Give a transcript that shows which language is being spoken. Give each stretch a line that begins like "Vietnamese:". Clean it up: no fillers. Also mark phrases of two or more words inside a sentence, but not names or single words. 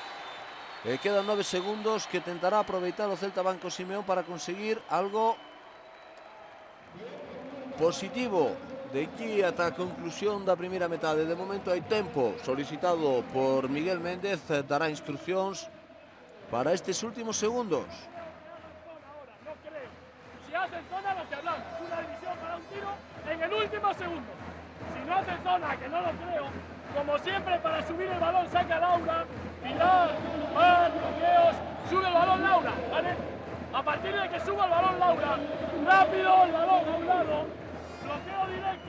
Galician: Quedan 9 segundos que tentará aproveitar o Celta Banco Simeón para conseguir algo positivo de aquí ata a conclusión da primeira metade. De momento hai tempo solicitado por Miguel Méndez, dará instruccións para estes últimos segundos.
Spanish: Si hacen zona, lo que hablamos, una división para un tiro en el último segundo. Si no hacen zona, que no lo creo, como siempre para subir el balón saca Laura, Pilar, Mar, bloqueos, sube el balón Laura, ¿vale? A partir de que suba el balón Laura, rápido el balón a un lado, bloqueo directo.